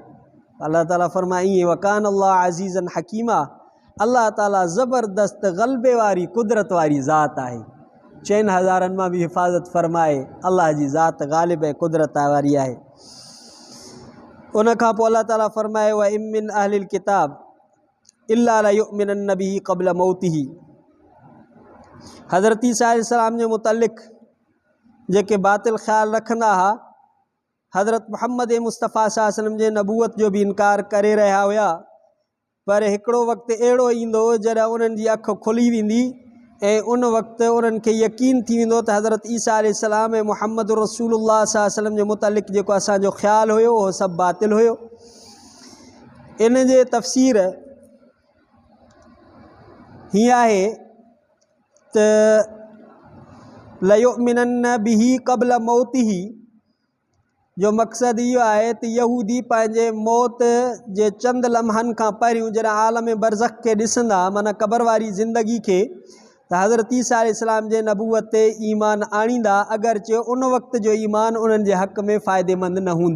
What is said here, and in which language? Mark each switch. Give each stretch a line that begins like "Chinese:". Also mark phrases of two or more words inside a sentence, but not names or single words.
Sindhi: अल्लाह ताला फरमाए ईअं
Arabic: وكان الله عزيزا حكيما,
Sindhi: अल्लाह ताला ज़बरदस्त ग़लबे वारी कुदरत वारी ज़ात आहे। 4000 मां बि हिफ़ाज़त फरमाए, अल्लाह जी ज़ात ग़ालिब ऐं कुदरत वारी आहे। उन खां पोइ अल्लाह ताला फरमाए
Arabic: وإن من أهل الكتاب إلا لا يؤمنن به قبل موته.
Sindhi: हज़रत ईसा अलैहिस्सलाम जे मुतल्लिक़ जेके बातिल ख़्याल रखंदा हुआ, हज़रत मुहम्मद मुस्तफ़ा
Arabic: صلى الله عليه وسلم
Sindhi: जे नबूवत जो बि इनकार करे रहिया हुआ, पर हिकिड़ो वक़्तु अहिड़ो ईंदो जॾहिं उन्हनि जी अखि खुली वेंदी ऐं उन वक़्तु उन्हनि खे यकीन थी वेंदो त हज़रत ईसा अलैहिस्सलाम ऐं मुहम्मद रसूलुल्लाह
Arabic: صلى الله عليه وسلم
Sindhi: जे मुतल्लिक़ जेको असांजो ख़्यालु हुयो उहो सभु बातिल हुयो। इन जे तफ़सीर हीअ आहे त
Arabic: ليؤمنن به قبل موته
Sindhi: जो मक़सदु इहो आहे त यहूदी पंहिंजे मौत जे चंद लम्हनि खां पहिरियों जॾहिं आलम बरज़ख खे ॾिसंदा, माना क़बर वारी ज़िंदगी खे, त हज़रत ईसा अलैहिस्सलाम जे नबूवत ते ईमान आणींदा, अगरचे उन वक़्त जो ईमान उन्हनि जे हक़ में फ़ाइदेमंद न हूंदो।